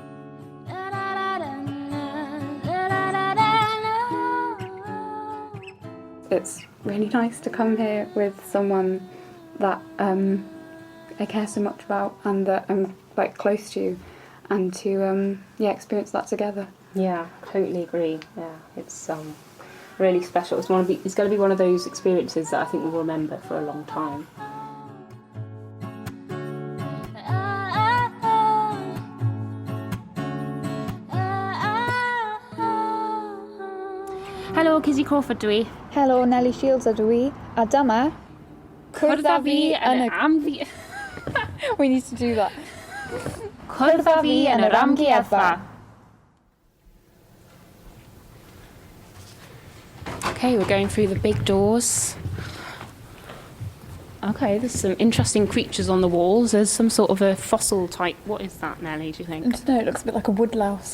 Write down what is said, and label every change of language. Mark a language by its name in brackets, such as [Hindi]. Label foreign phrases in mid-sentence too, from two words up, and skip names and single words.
[English] It's really nice to come here with someone that I care so much about and that I'm like close to, and to experience that together. Yeah, totally agree. Yeah, it's really special. It's going to be one of those experiences that I think we'll remember for a long time. [Welsh] Helo, Kizzy Crawford dwi. Helo, Neli Shields ydw i, a dyma Cwrdda fi yn yr amfi... [English] We need to do that. [Welsh] Cwrdda fi yn yr amgueddfa. [English] Okay, we're going through the big doors. Okay, there's some interesting creatures on the walls. There's some sort of a fossil type. What is that, Nelly, do you think? I don't know, it looks a bit like a woodlouse.